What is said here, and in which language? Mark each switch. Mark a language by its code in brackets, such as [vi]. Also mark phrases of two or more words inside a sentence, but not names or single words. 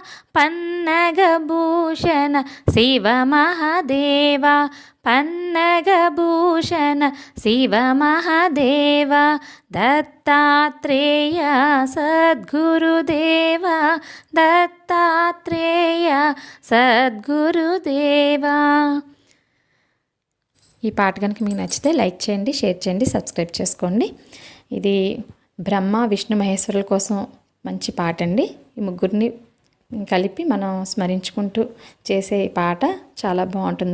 [sa] पन्नगभूषण शिव महादेव पन्नगभूषण शिव महादेव दत्तात्रेय सद्गुरुदेव दत्तात्रेय సద్గురుదేవా. [te] ఈ పాట కనుక మీకు నచ్చితే లైక్ చేయండి, షేర్ చేయండి, సబ్స్క్రైబ్ చేసుకోండి. ఇది బ్రహ్మ విష్ణు మహేశ్వరుల కోసం మంచి పాట అండి. ఈ ముగ్గురిని కలిపి మనం స్మరించుకుంటూ చేసే పాట చాలా బాగుంటుందండి.